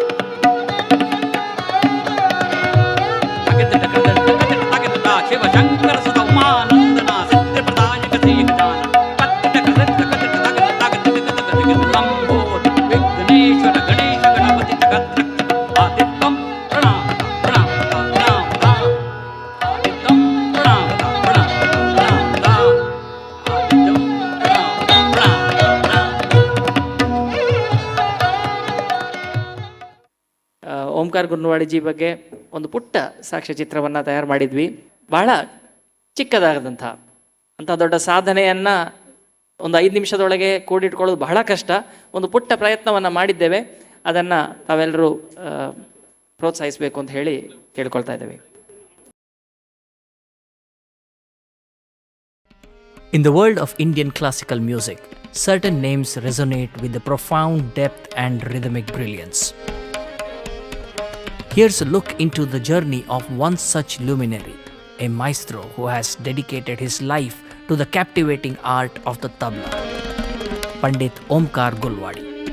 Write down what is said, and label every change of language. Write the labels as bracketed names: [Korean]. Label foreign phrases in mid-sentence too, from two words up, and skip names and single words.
[Sanskrit] ತಗತಿಟ್ಟ ಕೃಧತಿಟ್ಟ ಕತಿಟ್ಟ ತಗನಧ ಶಿವ ಶಂಕರ ಸುತ ಉಮಾನಂದನ ಸಿದ್ಧಿ ಪ್ರದಾಯಕ ಶ್ರೀ ಗಜಾನನ ಕತ್ತಿಟ್ಟ ಕೃಧತಿಟ್ಟ ಕತಿಟ್ಟ ತಗನ ತಗತಿಟ್ಟ ಕತ ಗತಿಗಿನ ಲಂಬೋದರ ವಿಘ್ನೇಶ್ವರ ಗಣೇಶ ಗಣಪತಿ ಜಗತ್ರಕ್ಷಕ ಆದಿತ್ವಂ ಪ್ರಣಾಮಧ ಪ್ರಣಾಮಧ ಪ್ರಣಾಮಧ ಆದಿತ್ವಂ ಪ್ರಣಾಮಧ ಪ್ರಣಾಮಧ ಆದಿತ್ವಂ [Kannada] ಓಂಕಾರ ಗುನ್ನವಾಡಿಜಿ ಬಗ್ಗೆ ಒಂದು ಪುಟ್ಟ ಸಾಕ್ಷ್ಯಚಿತ್ರವನ್ನು ತಯಾರು ಮಾಡಿದ್ವಿ. ಬಹಳ ಚಿಕ್ಕದಾಗದಂಥ ಅಂಥ ದೊಡ್ಡ ಸಾಧನೆಯನ್ನು ಒಂದು 5 ನಿಮಿಷದೊಳಗೆ ಕೂಡಿಟ್ಕೊಳ್ಳೋದು ಬಹಳ ಕಷ್ಟ. ಒಂದು ಪುಟ್ಟ ಪ್ರಯತ್ನವನ್ನು ಮಾಡಿದ್ದೇವೆ. ಅದನ್ನು ತಾವೆಲ್ಲರೂ ಪ್ರೋತ್ಸಾಹಿಸಬೇಕು ಅಂತ ಹೇಳಿ ಕೇಳ್ಕೊಳ್ತಾ ಇದ್ದೇವೆ. [English] In the world of Indian classical music, certain names resonate with the profound depth and rhythmic brilliance. Here's a look into the journey of one such luminary, a maestro who has dedicated his life to the captivating art of the tabla, Pandit Omkar Gulwadi.